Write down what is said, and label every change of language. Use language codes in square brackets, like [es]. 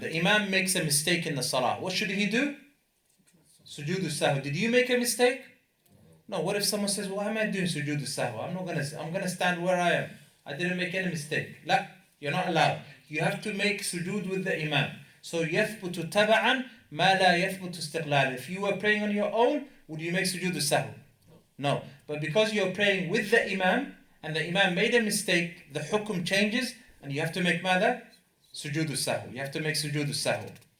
[en] The Imam makes a mistake in the Salah. What should he do? Sujood al-sahw. Did you make a mistake? No. What if someone says, why am I doing sujood al-sahw? I'm gonna stand where I am. I didn't make any mistake. La, you're not allowed. You have to make sujood with the Imam. So [ar] يثبت تبعا ما لا يثبت استقلالا. [en] If you were praying on your own, would you make sujood al-sahw? No. But because you're praying with the Imam and the Imam made a mistake, the hukum changes and you have to make sujood al-sahw. You have to make sujood al-sahw.